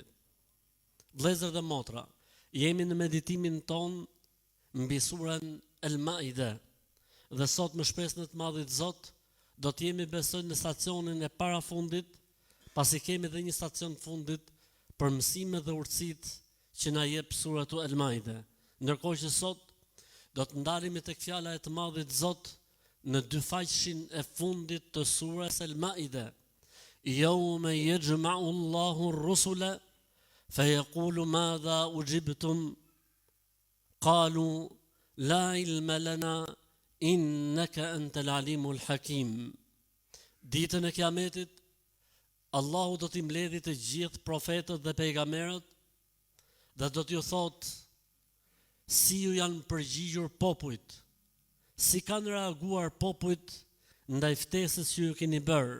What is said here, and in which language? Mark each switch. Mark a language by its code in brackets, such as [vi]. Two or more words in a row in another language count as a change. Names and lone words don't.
[sq] Vëllezër dhe motra, jemi në meditimin ton mbi surën El-Maide, dhe sot me shpresën e të Madhit Zot do të jemi besoj në stacionin e parafundit, pasi kemi edhe një stacion fundit për mësimet dhe urtësitë që na jep suratu El-Maide. Ndërkohë që sot do të ndalemi tek fjala e të Madhit Zot në dy faqshin e fundit të surës El-Maide. [ar] يوم يجمع الله الرسل فيقول ماذا أجبتم قالوا لا علم لنا إنك أنت العليم الحكيم. [sq] Ditën e Kiametit, Allahu do t'i mbledhë të gjithë profetët dhe pejgamberët dhe do t'ju thotë si ju janë përgjigjur popujt, si kanë reaguar popujt ndaj ftesës që ju keni bërë.